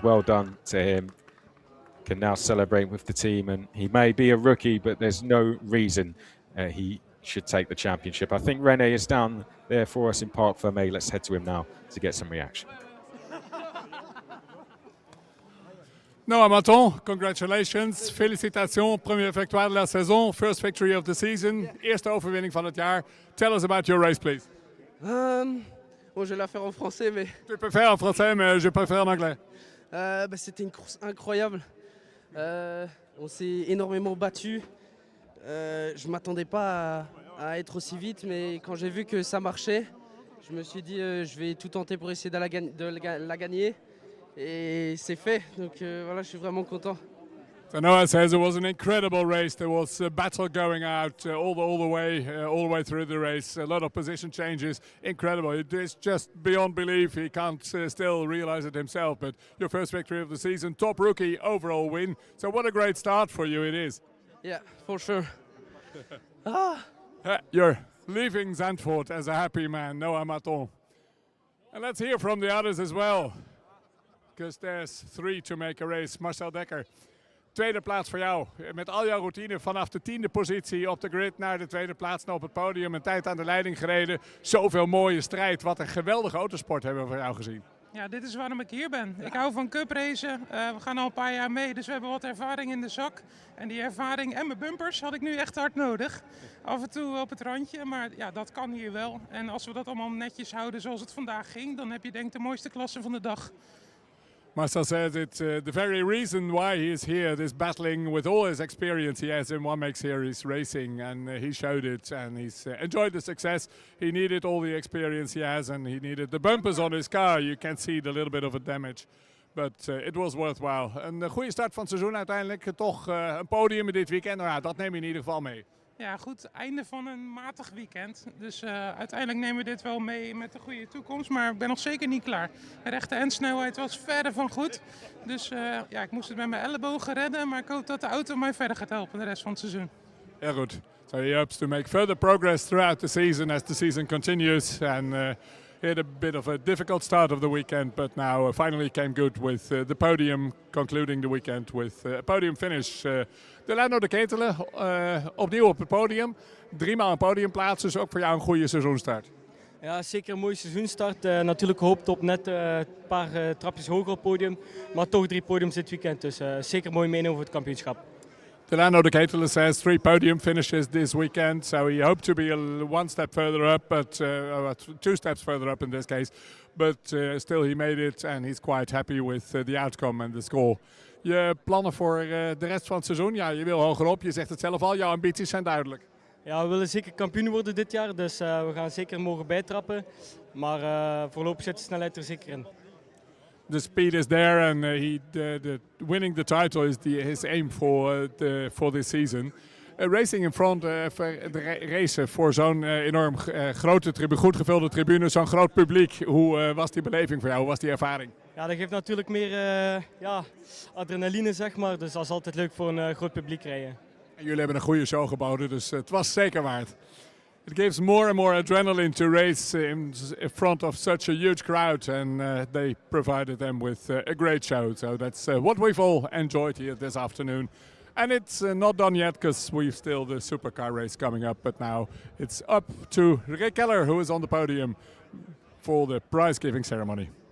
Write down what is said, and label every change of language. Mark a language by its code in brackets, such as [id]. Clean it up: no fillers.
[en] Well done to him. Can now celebrate with the team, and he may be a rookie, but there's no reason he should take the championship. I think Rene is down there for us in Parc Fermé. Let's head to him now to get some reaction. Noah Maton, congratulations, [fr] félicitations, premier victoire de la saison, [en] first victory of the season, [nl] eerste overwinning van het jaar. [en] Tell us about your race, please. [fr] Bon, je vais la faire en français, mais Tu peux faire en français, mais je préfère en anglais. c'était une course incroyable. On s'est énormément battu. Je ne m'attendais pas à être aussi vite, mais quand j'ai vu que ça marchait, je me suis dit je vais tout tenter pour essayer de la gagner. Et c'est fait, donc voilà, je suis vraiment content. [en] So Noah says it was an incredible race. There was a battle going out all the way through the race. A lot of position changes, incredible. It's just beyond belief. He can't still realize it himself. But your first victory of the season, top rookie overall win. So what a great start for you it is. Yeah, for sure. You're leaving Zandvoort as a happy man, Noah Maton. And let's hear from the others as well, because there's 3 to make a race. [nl] Marcel Dekker, tweede plaats voor jou. Met al jouw routine vanaf de 10e positie op de grid naar de tweede plaats en op het podium. Een tijd aan de leiding gereden. Zoveel mooie strijd. Wat een geweldige autosport hebben we van jou gezien. Ja, dit is waarom ik hier ben. Ik hou van cupracen. We gaan al een paar jaar mee, dus we hebben wat ervaring in de zak. En die ervaring en mijn bumpers had ik nu echt hard nodig. Af en toe op het randje, maar ja, dat kan hier wel. En als we dat allemaal netjes houden zoals het vandaag ging, dan heb je denk ik de mooiste klasse van de dag. [en] Marcel says it's the very reason why he is here, this battling with all his experience he has in 1MX Series racing, and he showed it, and he's enjoyed the success. He needed all the experience he has, and he needed the bumpers on his car. You can see the little bit of a damage, but it was worthwhile. [nl] Een goede start van het seizoen uiteindelijk, toch een podium dit weekend. Nou ja, dat neem je in ieder geval mee. Ja, goed, einde van een matig weekend. Dus uiteindelijk nemen we dit wel mee met een goede toekomst. Maar ik ben nog zeker niet klaar. De rechte endsnelheid was verder van goed. Dus ja, ik moest het met mijn ellebogen redden. Maar ik hoop dat de auto mij verder gaat helpen de rest van het seizoen. Heel goed. [en] So he hopes to make further progress throughout the season as the season continues. And he had a bit of a difficult start of the weekend, but now finally came good with the podium, concluding the weekend with a podium finish. [nl] Delano de Ketelen, opnieuw op het podium. 3 maal een podiumplaats, dus ook voor jou een goede seizoenstart. Ja, zeker een mooie seizoenstart. Natuurlijk gehoopt op net een paar trapjes hoger op het podium. Maar toch 3 podiums dit weekend, dus zeker mooi meenemen voor het kampioenschap. [en] Delano de Ketelen says 3 podium finishes this weekend, so he hoped to be 1 step further up, but 2 steps further up in this case. But still he made it, and he's quite happy with the outcome and the score. [nl] Je plannen voor de rest van het seizoen? Ja, je wil hogerop, je zegt het zelf al, jouw ambities zijn duidelijk. Ja, we willen zeker kampioen worden dit jaar, dus we gaan zeker mogen bijtrappen. Maar voorlopig zit de snelheid er zeker in. [en] The speed is there, and winning the title is his aim for this season. Racing in front, [nl] racen voor zo'n enorm grote tribune, goed gevulde tribune, zo'n groot publiek. Hoe was die beleving voor jou? Hoe was die ervaring? Ja, dat geeft natuurlijk meer ja, adrenaline, zeg maar. Dus dat is altijd leuk voor een groot publiek rijden. En jullie hebben een goede show geboden, dus het was zeker waard. [en] It gives more and more adrenaline to race in front of such a huge crowd, and they provided them with a great show. So that's what we've all enjoyed here this afternoon. And it's not done yet because we've still the supercar race coming up. But now it's up to Rick Keller, who is on the podium for the prize-giving ceremony.